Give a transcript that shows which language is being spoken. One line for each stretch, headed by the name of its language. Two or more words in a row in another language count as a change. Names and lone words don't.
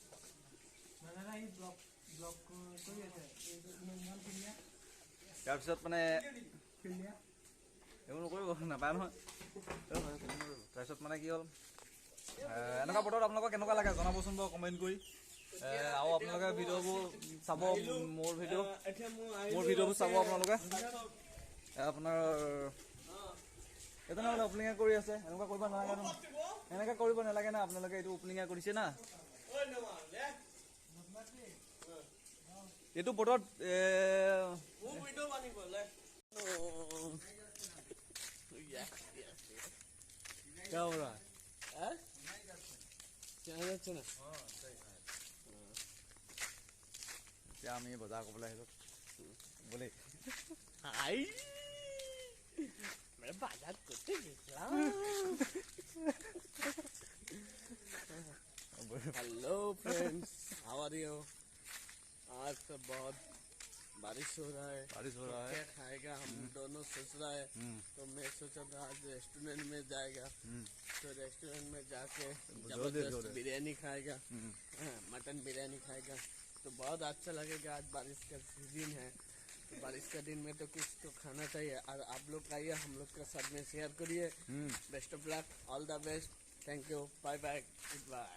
Assamese: তাৰপিছত মানে এইবোৰ নকৰিব নাপায় নহয় তাৰপিছত মানে কি হ'ল এনেকুৱা বতৰত আপোনালোকক কেনেকুৱা লাগে জনাবচোন বাৰু কমেণ্ট কৰি আৰু আপোনালোকে ভিডিঅ'বোৰ চাব মোৰ ভিডিঅ'বোৰ চাব আপোনালোকে আপোনাৰ এজনে বোলে অপেনিঙে কৰি আছে এনেকুৱা কৰিব নালাগে ন এনেকৈ কৰিব নালাগে না আপোনালোকে এইটো অপেনিঙে কৰিছে না এইটো বতৰত
Hindi: क्या हो रहा है क्या
Assamese: আমি বজাৰ কৰিবলৈ আহিলো বলে
Hindi: हाय मैं बाजार करते निकला
English: hello friends how are you
Hindi: आज तो बहुत बारिश हो रहा है क्या खाएगा हम दोनों सोच रहा है तो मैं सोचा था आज रेस्टोरेंट में जाएगा तो रेस्टोरेंट में जाके जबरदस्त बिरयानी खाएगा मटन बिरयानी खाएगा तो बहुत अच्छा लगेगा आज बारिश का सीजन है तो बारिश का दिन में तो कुछ तो खाना चाहिए और आप लोग आइए हम लोग के साथ में शेयर करिए
English: best of luck all the best thank you bye bye good bye